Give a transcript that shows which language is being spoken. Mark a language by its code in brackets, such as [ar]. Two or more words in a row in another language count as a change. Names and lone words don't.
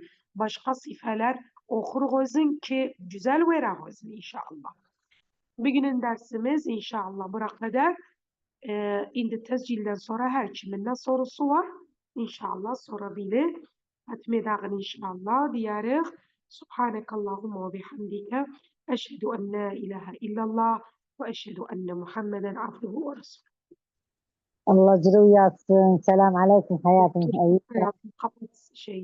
[tr] Başka sifeler okuruz ki güzel veririz inşallah. Bugünün dersimiz inşallah buraya kadar. Şimdi tescilden sonra her kimin ne sorusu var inşallah sorabilir. Etmedağın inşallah diyerek [ar] سبحانك اللهم وبحمدك أشهد أن لا إله إلا الله وأشهد أن محمدا عبده ورسوله. الله يجزيه وياك. السلام عليكم حياتي. [tr] Kapat şey.